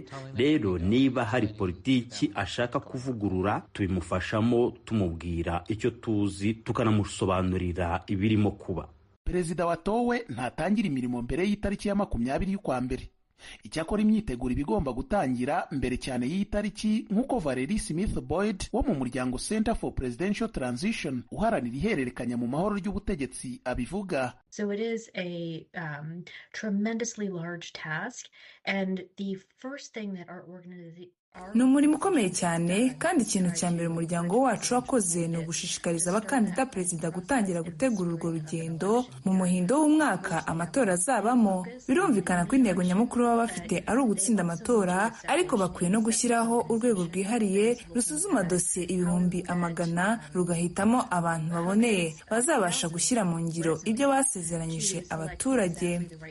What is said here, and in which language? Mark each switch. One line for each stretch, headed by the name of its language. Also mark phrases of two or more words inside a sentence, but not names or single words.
Kinyarwanda: Rero niba hari politiki ashaka kuvugurura tubimufashamo, tumubwira icyo tuzi tukanamusobanurira ibirimo kuba. Perezida watowe ntatangira imirimo mbere y'itariki ya 20 y'ukwa mbere. Icyakora imyiteguro ibigomba gutangira mbere cyane y'iyi tariki, nk'uko Valerie Smith Boyd wo mu muryango Center for Presidential Transition uharanira ihererekanya mu mahoro ry'ubutegetsi abivuga.
English: So it is a tremendously large task, and the first thing that our organization
Kinyarwanda: ni umurimo ukomeye cyane, kandi ikintu cya mbere umuryango wacu wakoze ni ugushishikariza abakandida perezida gutangira gutegura urwo rugendo mu muhindo w'umwaka amatora azabamo. Birumvikana ko intego nyamukuru baba bafite ari ugutsinda amatora, ariko bakwiye no gushyiraho urwego rwihariye rusuzuma dosiye ibihumbi amagana, rugahitamo abantu baboneye bazabasha gushyira mu ngiro ibyo basezeranyije abaturage.